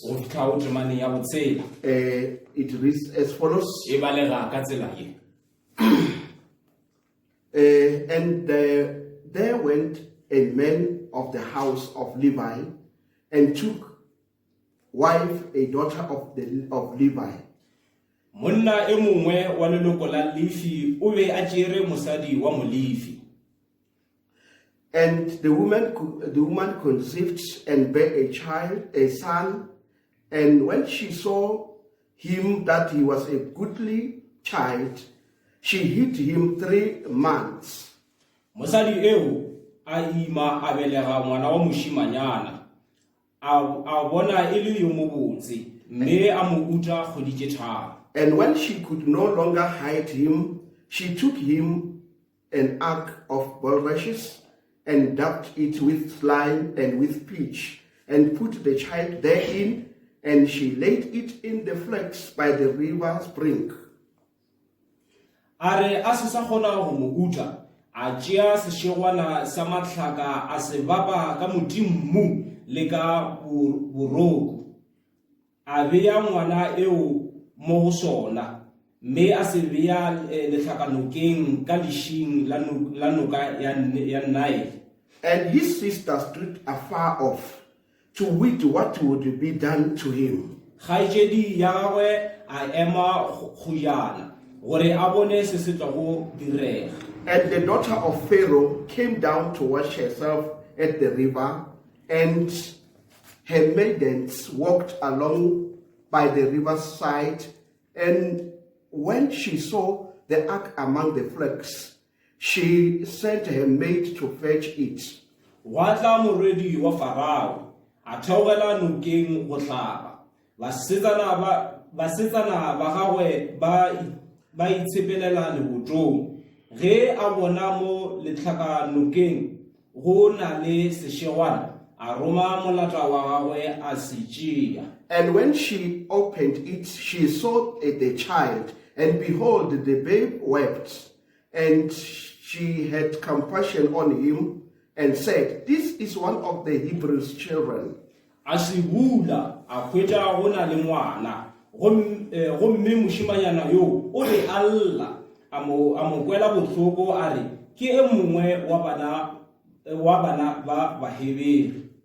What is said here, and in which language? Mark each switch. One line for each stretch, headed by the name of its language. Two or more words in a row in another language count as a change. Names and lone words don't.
English: It reads as follows. There went a man of the house of Levi and took wife a daughter of Levi.
Northern Sotho: Monna e mongwe wa leloko la Lefi o be a tšere mosadi wa Molefi.
English: And the woman conceived and bare a son, and when she saw him that he was a goodly child, she hid him 3 months.
Northern Sotho: Mosadi eo a ima a belega ngwana wa moshimanyana a bona e le yo mobotse mme a mo uta kgoditše tharo.
English: And when she could no longer hide him, she took him an ark of bulrushes and dabbed it with slime and with pitch and put the child therein, and she laid it in the flax by the river's brink.
Northern Sotho: Are a se sa kgona go mo uta a tšea sešegwana sa mahlaka a se bapa ka modimmu le ka boroko a beya ngwana eo mo go sona mme a se beya lehlakanokeng ka lešing la noka ya Nile.
English: And his sister stood afar off to wit what would be done to him.
Northern Sotho: Kgaetšedi ya gagwe a ema go jana gore a bone se se tla go direga.
English: And the daughter of Pharaoh came down to wash herself at the river, and her maidens walked along by the river's side. And when she saw the ark among the flax, she sent her maid to fetch it.
Northern Sotho: Watla moredi wa Farao a theogela nokeng go hlaba basetsana ba gagwe ba itshepelela lebotong. Ge a bona mo lehlakanokeng go na le sešegwana a roma molata wa gagwe a se tšea.
English: And when she opened it, she saw the child, and behold, the babe wept. And she had compassion on him and said, This is one of the Hebrews' children.
Northern Sotho: A se bula a hwetša go na le ngwana gomme mošimanyana yo o re a lla a mo kwela bohloko a re ke e mongwe wa bana ba bahebeli.